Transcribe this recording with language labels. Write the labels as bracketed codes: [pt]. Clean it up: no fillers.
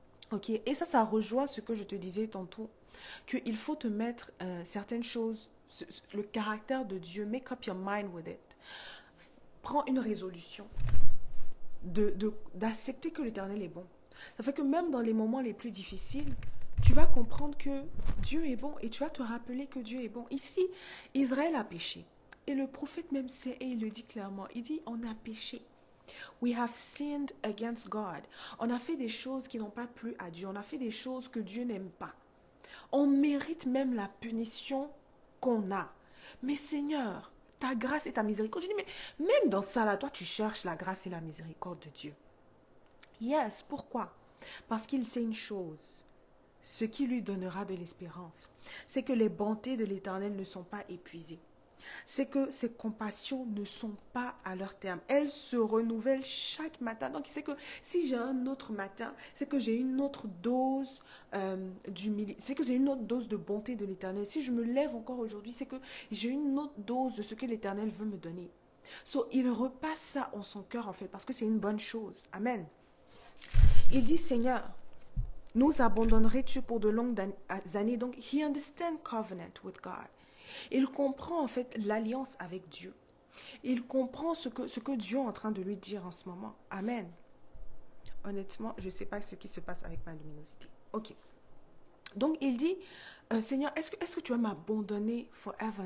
[fr] Ok, et ça rejoint ce que je te disais tantôt, qu'il faut te mettre certaines choses, le caractère de Dieu, [en] make up your mind with it. [fr] Prends une résolution. d'accepter que l'Éternel est bon. Ça fait que même dans les moments les plus difficiles, tu vas comprendre que Dieu est bon et tu vas te rappeler que Dieu est bon. Ici, Israël a péché. Et le prophète même sait et il le dit clairement. Il dit, on a péché. [en] We have sinned against God. [fr] On a fait des choses qui n'ont pas plu à Dieu. On a fait des choses que Dieu n'aime pas. On mérite même la punition qu'on a. Mais Seigneur, ta grâce et ta miséricorde. Je dis, mais même dans ça, là, toi, tu cherches la grâce et la miséricorde de Dieu. Yes, pourquoi? Parce qu'il sait une chose, ce qui lui donnera de l'espérance, c'est que les bontés de l'Éternel ne sont pas épuisées. C'est que ses compassions ne sont pas à leur terme. Elles se renouvellent chaque matin. Donc, c'est que si j'ai un autre matin, c'est que j'ai une autre dose d'humilité. C'est que j'ai une autre dose de bonté de l'Éternel. Si je me lève encore aujourd'hui, c'est que j'ai une autre dose de ce que l'Éternel veut me donner. So, il repasse ça en son cœur, en fait, parce que c'est une bonne chose. Amen. Il dit, Seigneur, nous abandonnerais-tu pour de longues années? [en] Donc, he understands covenant with God. [fr] Il comprend en fait l'alliance avec Dieu. Il comprend ce que Dieu est en train de lui dire en ce moment. Amen. Honnêtement, je ne sais pas ce qui se passe avec ma luminosité. Ok. Donc, il dit, Seigneur, est-ce que tu vas m'abandonner forever?